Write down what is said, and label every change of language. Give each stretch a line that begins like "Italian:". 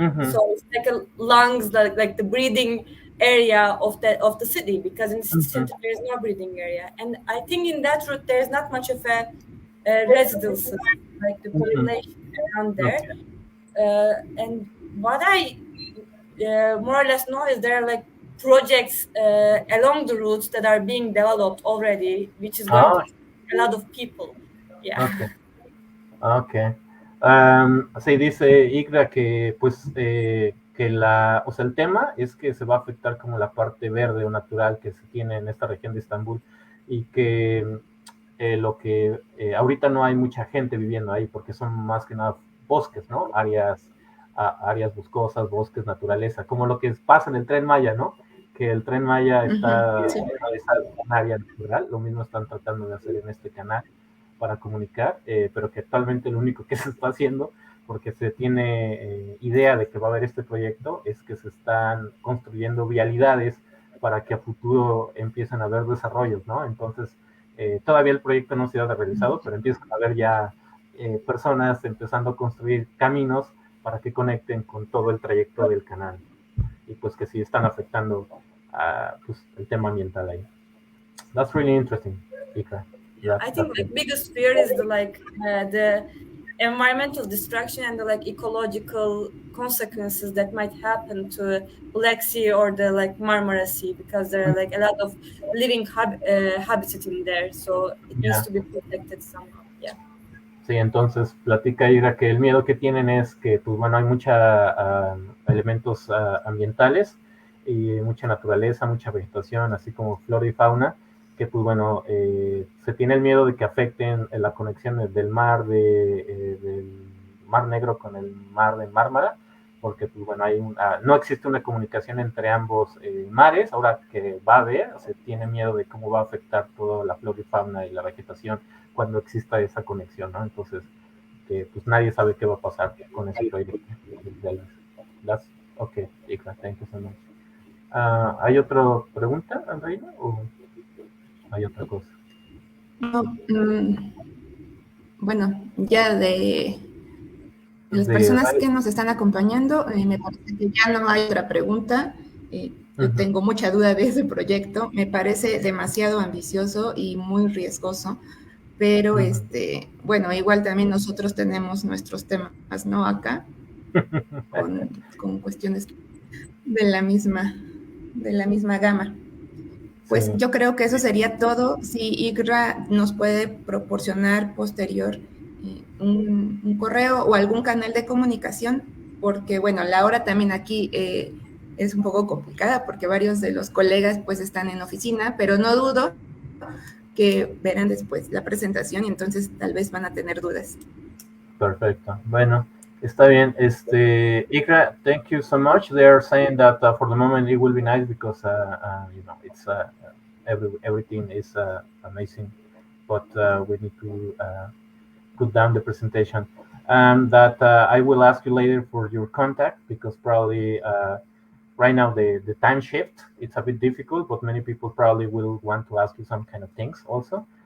English: So it's like a lungs, like the breathing area of the city, because in the city center there is no breathing area, and I think in that route there is not much of a residences, like the population around there. And what I more or less know is there are like projects along the routes that are being developed already, which is going to take a lot of people. Yeah. Okay.
Spanish: Sí, dice Ikra que pues que o sea, el tema es que se va a afectar como la parte verde o natural que se tiene en esta región de Estambul, y que lo que ahorita no hay mucha gente viviendo ahí porque son más que nada bosques, ¿no? Áreas boscosas, bosques, naturaleza, como lo que pasa en el Tren Maya, ¿no? Que el Tren Maya está en un área natural, lo mismo están tratando de hacer en este canal para comunicar, pero que actualmente lo único que se está haciendo, porque se tiene idea de que va a haber este proyecto, es que se están construyendo vialidades para que a futuro empiecen a haber desarrollos, ¿no? Entonces, todavía el proyecto no se ha realizado, pero empiezan a haber ya personas empezando a construir caminos para que conecten con todo el trayecto del canal, y pues que sí están afectando pues, el tema ambiental ahí.
English: That's really interesting, Ikra. I think the biggest fear is the environmental destruction and the like ecological consequences that might happen to Black Sea or the like Marmara Sea, because there are like a lot of living habitat in there, so it needs to be protected somehow. Yeah.
Spanish: Sí, entonces platica Ira que el miedo que tienen es que, pues bueno, hay muchos elementos ambientales y mucha naturaleza, mucha vegetación, así como flora y fauna, que pues bueno, se tiene el miedo de que afecten la conexión del mar del Mar Negro con el mar de Mármara, porque pues bueno, no existe una comunicación entre ambos mares. Ahora que va a haber, se tiene miedo de cómo va a afectar toda la flora y fauna y la vegetación cuando exista esa conexión, ¿no? Entonces, pues nadie sabe qué va a pasar con ese proyecto. That's okay, Ikra, thank you so much. ¿Hay otra pregunta, Andreina, o hay otra cosa? No, bueno, ya de las personas que nos están acompañando, me parece que ya no hay otra pregunta. Yo tengo mucha duda de ese proyecto, me parece demasiado ambicioso y muy riesgoso, pero bueno, igual también nosotros tenemos nuestros temas, ¿no? Acá, con cuestiones de la misma gama. Pues Sí. yo creo que eso sería todo. Si Ikra nos puede proporcionar posterior un correo o algún canal de comunicación, porque bueno, la hora también aquí es un poco complicada porque varios de los colegas pues están en oficina, pero no dudo que verán después la presentación y entonces tal vez van a tener dudas. Perfecto. Bueno, está bien. Ikra,
English: thank you so much. They are saying that for the moment it will be nice because it's everything is amazing, but we need to put down the presentation. That I will ask you later for your contact because probably right now the time shift it's a bit difficult, but many people probably will want to ask you some kind of things also.